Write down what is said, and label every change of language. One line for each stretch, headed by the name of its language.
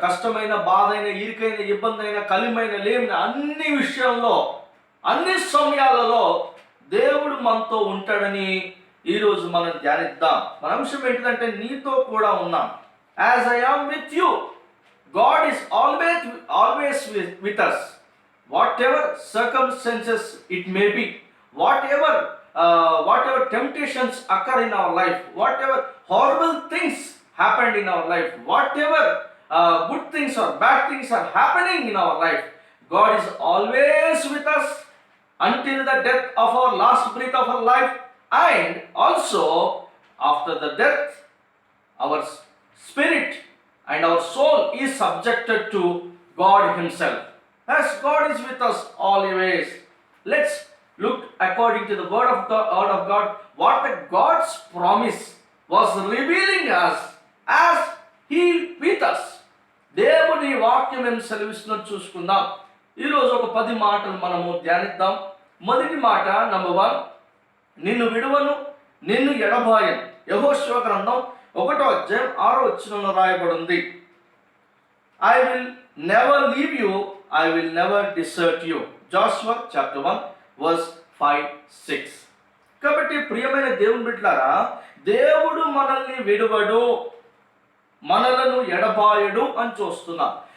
Telugu: కష్టమైన, బాధైన, ఇరుకైన, ఇబ్బంది అయిన, కలిమైన, లేమిన అన్ని విషయాల్లో, అన్ని సమయాలలో దేవుడు మనతో ఉంటాడని ఈరోజు మనం ధ్యానిద్దాం. మన అంశం ఏంటంటే నీతో కూడా ఉన్నాం.
English: As I am with you, God is always with us. Whatever circumstances it may be, whatever temptations occur in our life, whatever horrible things happened in our life, whatever good things or bad things are happening in our life, God is always with us until the death of our last breath of our life, and also after the death our spirit and our soul is subjected to God himself. As God is with us always, let's look according to the word of God, what the God's promise was revealing us as he with us.
Telugu: దేవుని వాక్యం ఏం సెలవిస్తున్నది చూసుకుందాం. ఈరోజు ఒక 10 మాటలు మనము ధ్యానిద్దాం. మొదటి మాట, నంబర్ 1, నిన్ను విడువను, నిన్ను ఎడబాయను. యెహోషువ గ్రంథం 1:6 రాయబడి ఉంది.
English: I will never leave you, I will never desert you. Joshua chapter 1 verse 5-6.
Telugu: కాబట్టి ప్రియమైన దేవుని బిడ్డలారా, దేవుడు మనల్ని విడువడు, మనలను ఎడబాయడు అని చూస్తున్నాం.